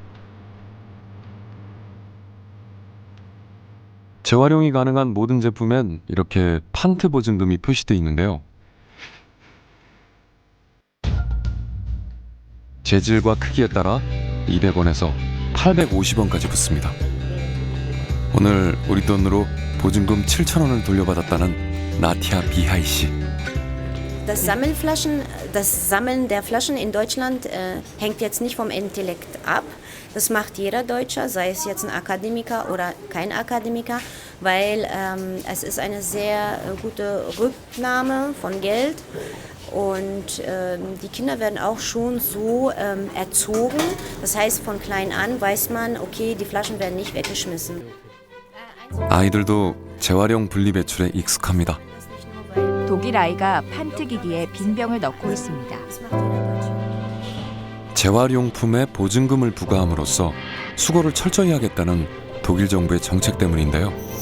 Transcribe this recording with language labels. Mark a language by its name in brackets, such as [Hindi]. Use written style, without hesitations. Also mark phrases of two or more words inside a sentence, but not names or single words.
[Korean] 재활용이 가능한 모든 제품엔 이렇게 판트 보증금이 표시되어 있는데요. 재질과 크기에 따라 200원에서 850원까지 붙습니다. 오늘 우리 돈으로 보증금 7,000원을 돌려받았다는 나티아 비하이 씨. [German] Das Sammeln der Flaschen in Deutschland hängt jetzt nicht vom Intellekt ab. Das macht jeder Deutscher, sei es jetzt ein Akademiker oder kein Akademiker, weil es ist eine sehr gute Rücknahme von Geld und die Kinder werden auch schon so erzogen. Das heißt, von klein an weiß man, okay, die Flaschen werden nicht weggeschmissen. [Korean] 아이들도 재활용 분리배출에 익숙합니다. 독일 아이가 판트 기기에 빈병을 넣고 있습니다. 재활용품에 보증금을 부과함으로써 수거를 철저히 하겠다는 독일 정부의 정책 때문인데요.